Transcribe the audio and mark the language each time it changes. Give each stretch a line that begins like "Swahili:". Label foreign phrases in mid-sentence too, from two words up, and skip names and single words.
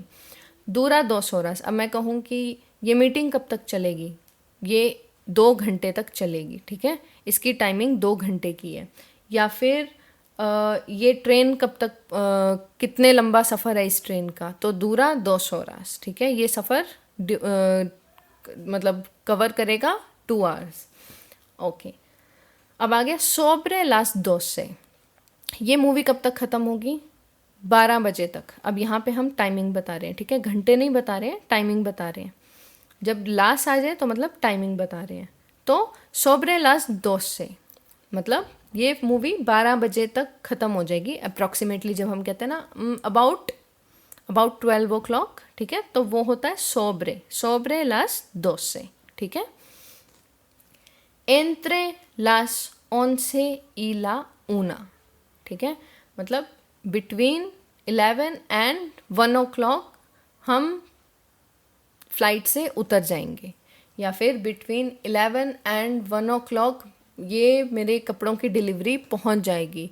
Spanish: dura 2 horas,
Hindi: अब मैं कहूँ कि ये मीटिंग कब तक चलेगी, ये 2 घंटे तक चलेगी, ठीक है, इसकी टाइमिंग 2 घंटे की है। या फिर ये ट्रेन कब तक, कितने लंबा सफ़र है इस ट्रेन का, तो
Spanish: dura 2 horas,
Hindi: ठीक है, ये सफ़र मतलब कवर करेगा
English: 2 hours,
Hindi: ओके। अब आ गया
Spanish: sobre las 12,
Hindi: ये मूवी कब तक ख़त्म होगी, 12 बजे तक। अब यहाँ पे हम टाइमिंग बता रहे हैं, ठीक है, घंटे नहीं बता रहे हैं, टाइमिंग बता रहे हैं। जब लास्ट आ जाए तो मतलब टाइमिंग बता रहे हैं। तो
Spanish: sobre las 12
Hindi: मतलब ये मूवी 12 बजे तक ख़त्म हो जाएगी अप्रॉक्सीमेटली। जब हम कहते हैं ना
English: about 12 o'clock,
Hindi: ठीक है, तो वो होता है
Spanish: sobre las 12,
Hindi: ठीक है।
Spanish: entre las 11 y la 1,
Hindi: ठीक है, मतलब
English: between 11 and 1 o'clock
Hindi: हम फ्लाइट से उतर जाएंगे। या फिर
English: between 11 and 1 o'clock
Hindi: ये मेरे कपड़ों की डिलीवरी पहुंच जाएगी।